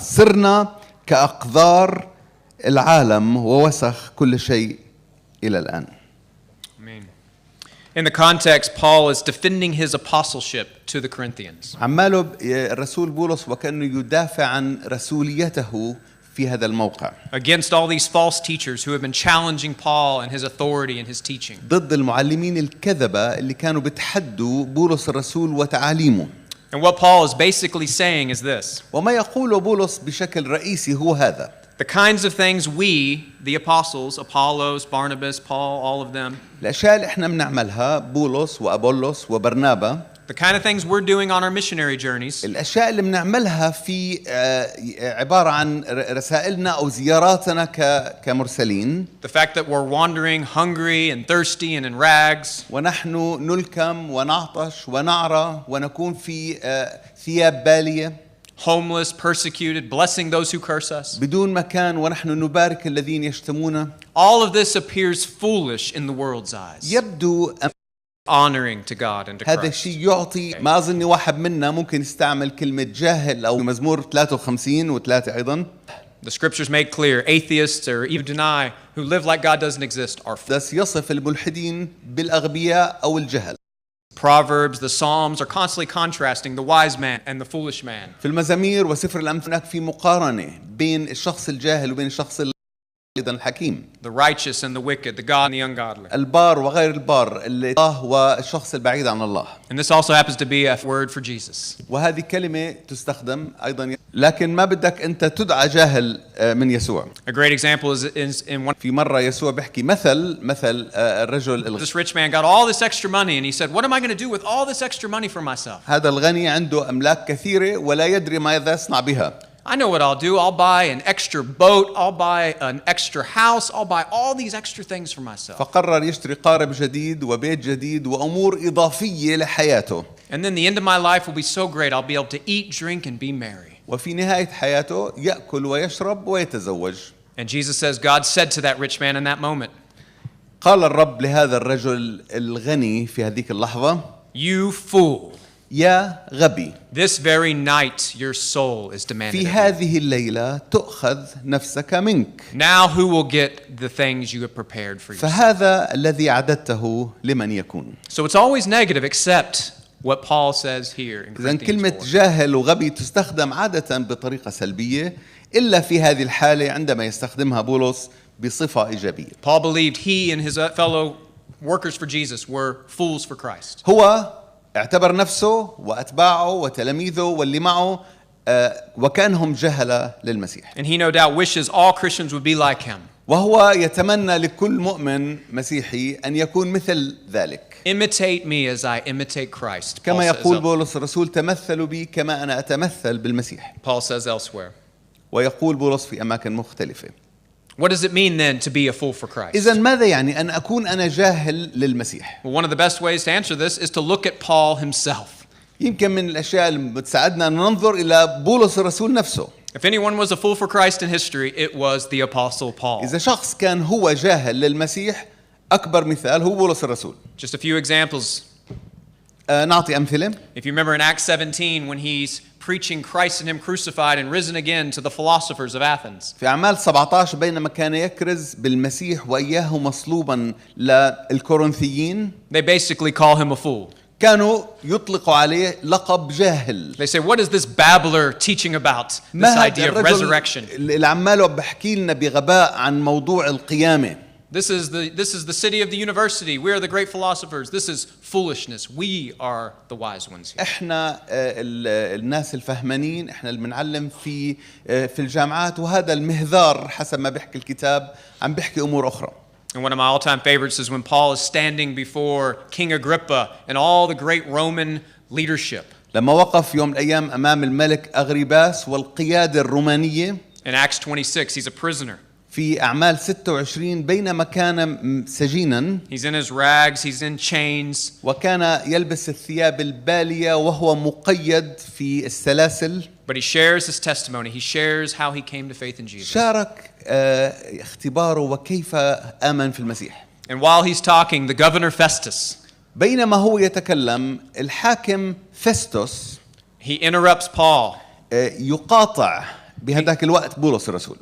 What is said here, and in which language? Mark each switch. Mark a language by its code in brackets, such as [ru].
[ar] صرنا كأقذار العالم ووسخ كل شيء إلى الآن. [en] Amen. In the context, Paul is defending his apostleship to the Corinthians. [ar] عماله الرسول بولس وكأنه يدافع عن رسوليته في هذا الموقع [en] against all these false teachers who have been challenging Paul and his authority and his teaching. [ar] ضد المعلمين الكذبة اللي كانوا بتحدوا بولس الرسول وتعاليمه. [en] And what Paul is basically saying is this: [ar] وما يقوله بولس بشكل رئيسي هو هذا. [en] the kinds of things we, the apostles, Apollos, Barnabas, Paul, all of them, [ar] الأشياء اللي احنا بنعملها بولس وأبولس وبرنابا، [en] the kind of things we're doing on our missionary journeys, [ar] الأشياء اللي بنعملها في عبارة عن رسائلنا أو زياراتنا كمرسلين. [en] the fact that we're wandering hungry and thirsty and in rags, [ar] ونحن نلكم ونعطش ونعرى ونكون في ثياب بالية، [en] homeless, persecuted, blessing those who curse us. [ar] بدون مكان ونحن نبارك الذين يشتمونا. [en] All of this appears foolish in the world's eyes, [ar] يبدو [en] honoring to God and to [ar] هذا [en] Christ. [ar] الشيء يعطي، ما أظن واحد منا ممكن يستعمل كلمة جاهل أو مزمور 53 و3 أيضا. [en] The scriptures make clear atheists or even deny who live like God doesn't exist are [ar] بس يصف الملحدين بالأغبياء أو الجهل. [en] Proverbs, the Psalms are constantly contrasting the wise man and the foolish man. [ar] في المزامير وسفر الأمثال هناك في مقارنة بين الشخص الجاهل وبين الشخص أيضا الحكيم. [en] The righteous and the wicked, the God and the ungodly. [ar] البار وغير البار، الله والشخص البعيد عن الله. [en] And this also happens to be a word for Jesus. [ar] وهذه كلمة تستخدم أيضا، لكن ما بدك أنت تدعى جاهل من يسوع. [en] A great example is in one. [ar] في مرة يسوع بيحكي مثل الرجل [en] This rich man got all this extra money and he said, "What am I going to do with all this extra money for myself? [ar] هذا الغني عنده أملاك كثيرة ولا يدري ماذا يصنع بها. [en] I know what I'll do. I'll buy an extra boat. I'll buy an extra house. I'll buy all these extra things for myself." [ar] فقرر يشتري قارب جديد وبيت جديد وأمور إضافية لحياته. [en] And then the end of my life will be so great. I'll be able to eat, drink, and be merry. [ar] وفي نهاية حياته يأكل ويشرب ويتزوج. [en] And Jesus says, God said to that rich man in that moment, [ar] قال الرب لهذا الرجل الغني في هذيك اللحظة: [en] "You fool. [ar] يا غبي، [en] This very night your soul is demanded [ar] في [en] of you. [ar] هذه الليلة تؤخذ نفسك منك. [en] Now who will get the things you have prepared for yourself?" [ar] فهذا الذي أعددته لمن يكون. [en] So it's always negative except what Paul says here in [ar] إذن كلمة [en] Corinthians 4. [ar] جاهل وغبي تستخدم عادة بطريقة سلبية، إلا في هذه الحالة عندما يستخدمها بولس بصفة إيجابية. [en] Paul believed he and his fellow workers for Jesus were fools for Christ. [ar] هو اعتبر نفسه وأتباعه وتلاميذه واللي معه وكأنهم جهلة للمسيح. [en] And he no doubt wishes all Christians would be like him. [ar] وهو يتمنى لكل مؤمن مسيحي أن يكون مثل ذلك. [en] Imitate me as I imitate Christ. [ar] كما يقول بولس الرسول: تمثلوا بي كما أنا أتمثل بالمسيح. [en] Paul says elsewhere. [ar] ويقول بولس في أماكن مختلفة. [en] What does it mean then to be a fool for Christ? [ar] إذن ماذا يعني أن أكون أنا جاهل للمسيح؟ [en] Well, one of the best ways to answer this is to look at Paul himself. [ar] يمكن من الأشياء اللي بتساعدنا أن ننظر إلى بولس الرسول نفسه. [en] If anyone was a fool for Christ in history, it was the Apostle Paul. [ar] إذا شخص كان هو جاهل للمسيح، أكبر مثال هو بولس الرسول. [en] Just a few examples. [ar] نعطي أمثلة. [en] If you remember in Acts 17 when he's preaching Christ and him crucified and risen again to the philosophers of Athens. [ar] في أعمال 17 بينما كان يكرز بالمسيح وإياه مصلوبا للكورنثيين، [en] They basically call him a fool. [ar] كانوا يطلقوا عليه لقب جاهل. [en] They say, what is this babbler teaching about? This [ar] ما هذا [en] idea of [ar] الرجل [en] resurrection. [ar] اللي عماله بحكي لنا بغباء عن موضوع القيامة. [en] This is the city of the university. We are the great philosophers. This is foolishness. We are the wise ones here. [ar] احنا الناس الفهمانين، احنا اللي بنعلم في الجامعات، وهذا المهذار حسب ما بيحكي الكتاب عم بيحكي امور اخرى. [en] And one of my all-time favorites is when Paul is standing before King Agrippa and all the great Roman leadership. [ar] لما وقف يوم من الايام امام الملك اغريباس والقيادة الرومانية. [en] In Acts 26, he's a prisoner. [ar] في أعمال 26 بينما كان سجينا، [en] He's in his rags, he's in chains. [ar] وكان يلبس الثياب البالية وهو مقيد في السلاسل. [en] But he shares his testimony. He shares how he came to faith in Jesus. [ar] شارك اختباره وكيف آمن في المسيح. [en] And while he's talking, the governor Festus, [ar] بينما هو يتكلم الحاكم فستوس [en] he interrupts Paul. [ar] يقاطع بهذاك الوقت بولس الرسول.